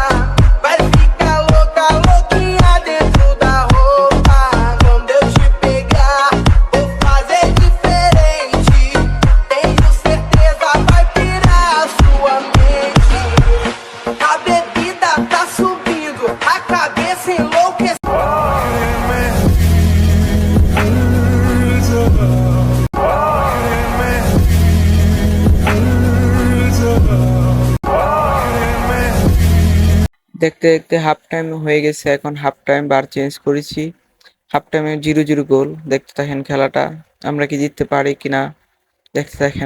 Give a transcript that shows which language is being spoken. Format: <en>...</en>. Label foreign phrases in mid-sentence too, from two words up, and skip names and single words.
<pt>Vai ficar louca, louquinha dentro da roupa. Quando eu te pegar, vou fazer diferente. Tenho certeza vai pirar a sua mente. A bebida tá subindo, a cabeça enlouquecendo.</pt> <bn>দেখতে দেখতে</bn> <en>half time</en> <bn>হয়ে গেছে, এখন</bn> <en>half time bar change</en> <bn>করেছি।</bn> <en>half time-e</en> <bn>0-0 গোল। দেখতে থাকেন খেলাটা, আমরা কি জিততে পারি কিনা দেখতে থাকেন।</bn>